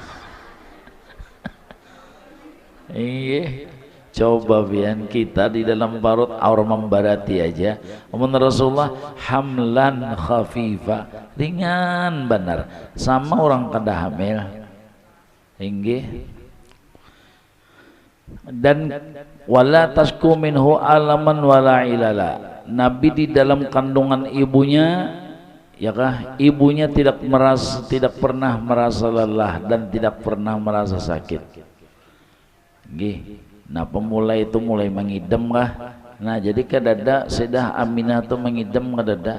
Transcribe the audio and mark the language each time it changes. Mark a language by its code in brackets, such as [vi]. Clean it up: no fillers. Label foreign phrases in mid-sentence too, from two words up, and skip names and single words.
[bjn] Iya, coba bian kita di dalam parut aur membarati aja. Amun Rasulullah [ar] hamlan khafifa, [bjn] ringan benar sama orang kada hamil. Inggih. [ar] Dan wala tasku minhu alaman wala ilala. [id] Nabi di dalam kandungan ibunya ya kah, ibunya tidak pernah merasa lelah dan tidak pernah merasa sakit. [bjn] Gih, nah pemula itu mulai mengidam kah? Nah jadi kadada sedah Aminah tuh mengidam kadada.